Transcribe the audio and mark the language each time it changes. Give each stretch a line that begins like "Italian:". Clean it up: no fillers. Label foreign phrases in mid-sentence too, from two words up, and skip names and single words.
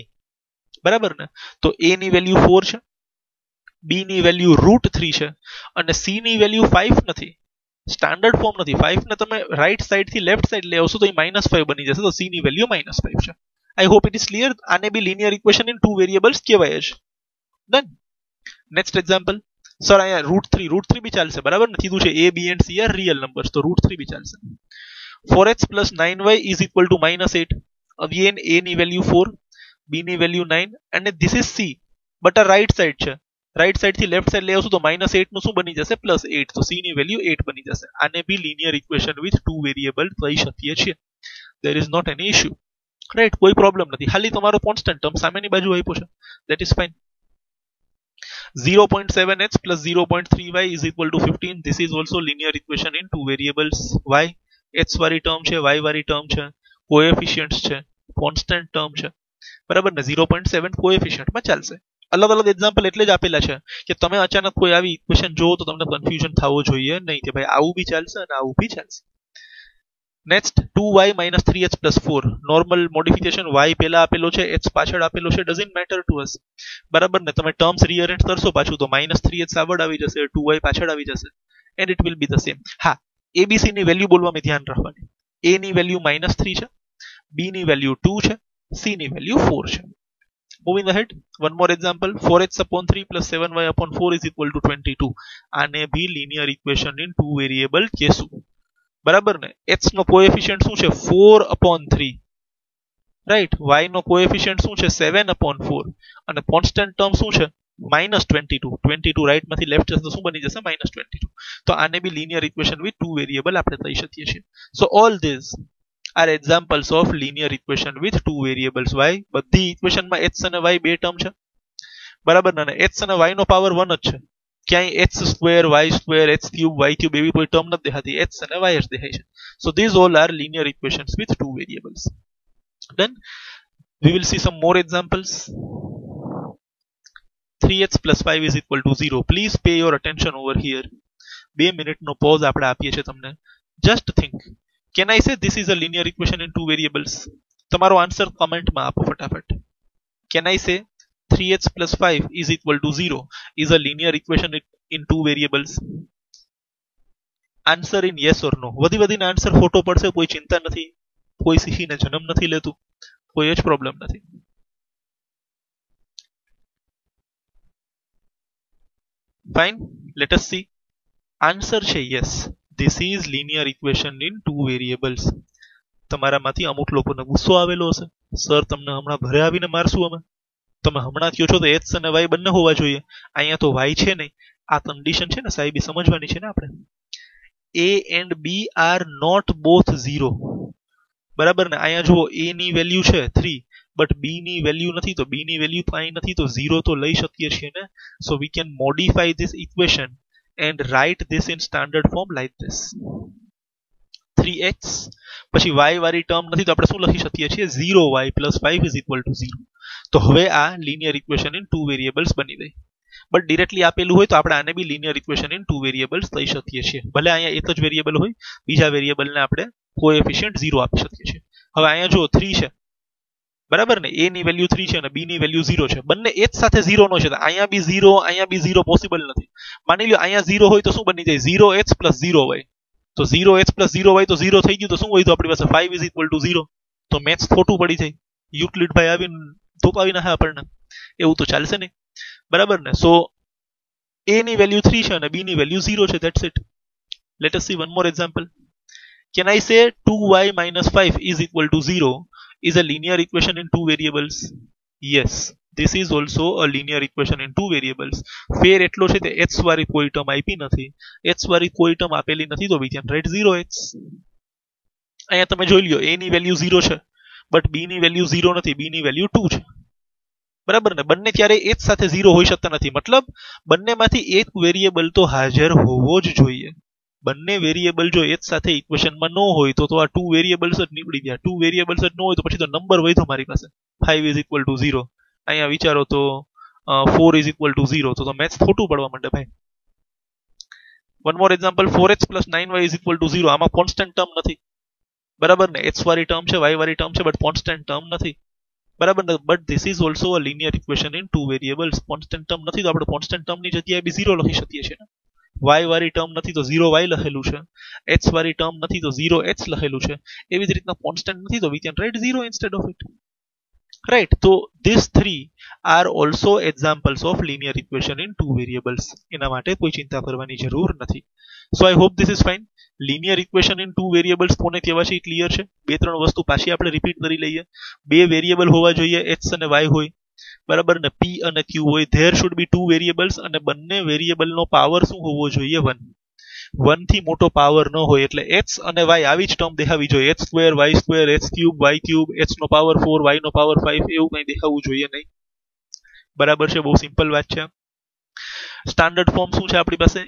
Gujarati: બરાબર ને? તો a ની વેલ્યુ 4 છે, b ની વેલ્યુ √3 છે અને c ની વેલ્યુ 5 નથી.
English: standard form
Gujarati: નથી. 5 ને તમે
English: right side
Gujarati: થી
English: left side
Gujarati: લઈ આવશો તો એ -5 બની જશે. તો c ની વેલ્યુ -5 છે.
English: I hope it is clear.
Gujarati: આને બી
English: linear equation in two variables
Gujarati: કહેવાય છે.
English: Done. Next example,
Gujarati: સર અહીંયા √3 બી ચાલશે બરાબર ને કીધું છે
English: a b and c are real numbers
Gujarati: તો √3 બી ચાલશે
English: 4x plus 9y is equal to -8 again
Gujarati: a ની વેલ્યુ 4 b ની વેલ્યુ 9
English: and this is c but
Gujarati: આ
English: right side
Gujarati: છે
English: right side
Gujarati: થી
English: left side
Gujarati: લઈ આવશું તો -8 નું શું બની જશે +8 તો c ની વેલ્યુ 8 બની જશે આને બી
English: linear equation with two variable
Gujarati: કહી શકીએ છીએ
English: there is not any issue right
Gujarati: કોઈ પ્રોબ્લેમ નથી ખાલી તમારો
English: constant term
Gujarati: સામેની બાજુ આપ્યો છે
English: that is fine 0.7x plus 0.3y is equal to 15 this is also linear equation in two variables
Gujarati: y x વાળી ટર્મ છે y વાળી ટર્મ છે કોએફિશિયન્ટ્સ છે
English: constant term
Gujarati: છે બરાબર ને 0.7 કોએફિશિયન્ટ માં ચાલશે અલગ અલગ એક્ઝામ્પલ એટલે જ આપેલા છે કે તમે અચાનક કોઈ આવી ઇક્વેશન જોવો તો તમને કન્ફ્યુઝન થવો જોઈએ નહીં કે ભાઈ આવું બી ચાલશે અને આવું બી ચાલશે
English: next 2y minus 3h plus 4 normal modification
Gujarati: y પહેલા આપેલો છે h પાછળ આપેલો છે
English: doesn't matter to us
Gujarati: બરાબર ને તમે
English: terms rearrange
Gujarati: કરશો પાછું તો -3h આગળ આવી જશે 2y પાછળ આવી જશે
English: and it will be the same
Gujarati: હા abc ની વેલ્યુ બોલવામાં ધ્યાન રાખવાની a ની વેલ્યુ -3 છે b ની વેલ્યુ 2 છે c ની વેલ્યુ 4 છે
English: moving ahead one more example 4x/3 plus 7y/4 is equal to 22
Gujarati: આને બી
English: linear equation in two variable
Gujarati: કહેશું બરાબર ને x નો કોએફિશિયન્ટ શું છે 4/3 રાઈટ y નો કોએફિશિયન્ટ શું છે 7/4 અને
English: constant term
Gujarati: શું છે -22 રાઈટ માંથી લેફ્ટ જશે તો શું બની જશે -22 તો આને બી
English: linear equation with two variable
Gujarati: આપણે કહી શકીએ છીએ
English: so all these are examples of linear equation with two variables
Gujarati: y બધી ઇક્વેશનમાં x અને y બે ટર્મ છે બરાબર ને x અને y નો પાવર 1 જ છે ક્યાંય x2 y2 x3 y3 એવી કોઈ ટર્મ નથી દેખાતી x અને y જ દેખાય છે
English: so these all are linear equations with two variables then we will see some more examples 3x plus 5 is equal to 0 please pay your attention over here
Gujarati: 2 મિનિટ નો પોઝ આપણે આપીએ છીએ તમને
English: just think can I say this is a linear equation in two variables
Gujarati: તમારો આન્સર કમેન્ટમાં આપો ફટાફટ
English: can I say 3x plus 5 is equal to 0 is a linear equation in two variables answer in yes or no
Gujarati: વધી આન્સર ખોટો પડશે કોઈ ચિંતા નથી કોઈ શીખીને જન્મ નથી લેતું કોઈ જ પ્રોબ્લેમ નથી
English: fine let us see
Gujarati: આન્સર છે
English: yes this is linear equation in two variables
Gujarati: તમારામાંથી અમુક લોકોને ગુસ્સો આવેલો હશે સર તમને હમણાં ઘરે આવીને મારશું અમે તમે હમણાં કહો છો તો x અને y બંને હોવા જોઈએ અહીંયા તો y છે નહીં આ કન્ડિશન છે ને સાહેબ સમજવાની છે ને આપણે
English: a and b are not both 0
Gujarati: બરાબર ને અહીંયા જુઓ a ની વેલ્યુ છે 3 બટ b ની વેલ્યુ નથી તો b ની વેલ્યુ કાંઈ નથી તો 0 તો લઈ શકીએ છીએ ને
English: so we can modify this equation and write this in standard form like this
Gujarati: 3x પછી y વાળી ટર્મ નથી તો આપણે શું લખી શકીએ છીએ
English: 0y plus 5 is equal to 0
Gujarati: તો હવે આ
English: linear equation in two variables
Gujarati: બની ગઈ
English: but directly
Gujarati: આપેલું હોય તો આપણે આને બી
English: linear equation in two variables
Gujarati: કહી શકીએ છીએ ભલે અહીંયા એક જ વેરિયેબલ હોય બીજા વેરિયેબલને આપણે કોએફિશિયન્ટ 0 આપી શકીએ છીએ હવે અહીંયા જો 3 છે બરાબર ને a ની વેલ્યુ 3 છે અને b ની વેલ્યુ 0 છે બંને એક સાથે 0 નો છે તો અહીંયા બી 0 પોસિબલ નથી માની લ્યો અહીંયા 0 હોય તો શું બની જાય
English: 0h plus 0y
Gujarati: તો
English: 0h plus 0y
Gujarati: તો 0 થઈ ગયું તો શું હોય તો આપણી પાસે
English: 5 is equal to 0
Gujarati: તો મેથ્સ ખોટું પડી જાય યુક્લિડ ભાઈ આવીને ધોપાવી નાખે આપણને એવું તો ચાલશે નહીં બરાબર ને સો a ની વેલ્યુ 3 છે અને b ની વેલ્યુ 0 છે
English: that's it let us see one more example can I say 2y minus 5 is equal to 0 is a linear equation in two variables yes this is also a linear equation in two variables
Gujarati: ફેર એટલો છે કે x વાળી કોઈ ટર્મ આપી નથી x વાળી કોઈ ટર્મ આપેલી નથી તો
English: we can write 0x
Gujarati: અહીંયા તમે જોઈ લ્યો a ની વેલ્યુ 0 છે બટ b ની વેલ્યુ 0 નથી b ની વેલ્યુ 2 છે બરાબર ને બંને ક્યારે એક સાથે 0 હોઈ શકતા નથી મતલબ બંનેમાંથી એક વેરિયેબલ તો હાજર હોવો જ જોઈએ બંને વેરિયેબલ જો એક સાથે ઇક્વેશનમાં ન હોય તો આ
English: two variables
Gujarati: જ નીકળી ગયા
English: two variables
Gujarati: જ ન હોય તો પછી તો નંબર વધ્યો મારી પાસે
English: 5 is equal to 0
Gujarati: અહીંયા વિચારો તો
English: 4 is equal to 0
Gujarati: તો મેથ્સ ખોટું પડવા માંડે ભાઈ
English: one more example 4x plus 9y is equal to 0
Gujarati: આમાં
English: constant term
Gujarati: નથી બરાબર ને x વાળી ટર્મ છે y વાળી ટર્મ છે
English: but constant term
Gujarati: નથી બરાબર ને
English: but this is also a linear equation in two variables constant term
Gujarati: નથી તો આપણે કોન્સ્ટન્ટ ટર્મની જગ્યાએ બી 0 લખી શકીએ છીએ ને y વાળી ટર્મ નથી તો 0y લખેલું છે h વાળી ટર્મ નથી તો 0h લખેલું છે એવી જ રીતના કોન્સ્ટન્ટ નથી તો
English: we can write 0 instead of it right? So these three are also examples of linear equation in two variables.
Gujarati: એના માટે કોઈ ચિંતા કરવાની જરૂર નથી.
English: So I hope this is fine. linear equation in two variables
Gujarati: કોને કહેવાય છે ક્લિયર છે. બે ત્રણ વસ્તુ પાછી આપણે રિપીટ કરી લઈએ. બે વેરિયેબલ હોવા જોઈએ, x અને y હોય, બરાબર ને, p અને q હોય.
English: there should be two variables
Gujarati: અને બંને વેરિયેબલ નો પાવર શું હોવો જોઈએ? 1. 1 થી મોટો પાવર ન હોય એટલે x અને y આવી જ ટર્મ દેખાવી જોઈએ.
English: x square y square x cube y cube
Gujarati: x નો પાવર 4 y નો પાવર 5 એવું કંઈ દેખાવું જોઈએ નહીં. બરાબર છે, બહુ સિમ્પલ વાત છે.
English: standard form
Gujarati: શું છે આપણી પાસે?